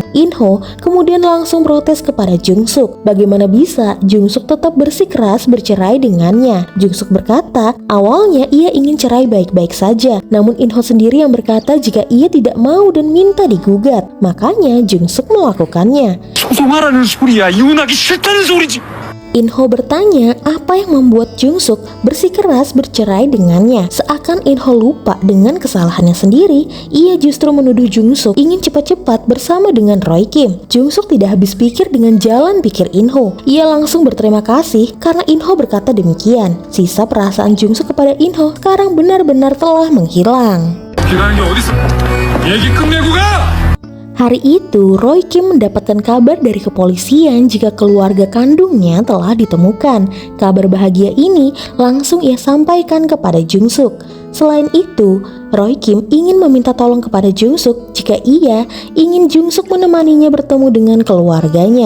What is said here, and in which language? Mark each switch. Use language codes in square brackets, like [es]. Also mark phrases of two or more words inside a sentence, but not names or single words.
[id] In-ho kemudian langsung protes kepada Jung-suk. Bagaimana bisa Jung-suk tetap bersikeras bercerai dengannya? Jung-suk berkata, awalnya ia ingin cerai baik-baik saja. Namun In-ho sendiri yang berkata jika ia tidak mau dan minta digugat. Makanya Jung-suk melakukannya. [ko] 소송하라는 소리야. 이혼하기 싫다는 소리지. [id] In-ho bertanya apa yang membuat Jung-suk bersikeras bercerai dengannya. Seakan In-ho lupa dengan kesalahannya sendiri, ia justru menuduh Jung-suk ingin cepat-cepat bersama dengan Roy Kim. Jung-suk tidak habis pikir dengan jalan pikir In-ho. Ia langsung berterima kasih karena In-ho berkata demikian. Sisa perasaan Jung-suk kepada In-ho sekarang benar-benar telah menghilang. [ko] 기다리는 게 어딨어? 얘기 끝내고 가! [id] Hari itu, Roy Kim mendapatkan kabar dari kepolisian jika keluarga kandungnya telah ditemukan. Kabar bahagia ini langsung ia sampaikan kepada Jung-suk. Selain itu, Roy Kim ingin meminta tolong kepada Jung-suk jika ia ingin Jung-suk menemaninya bertemu dengan keluarganya.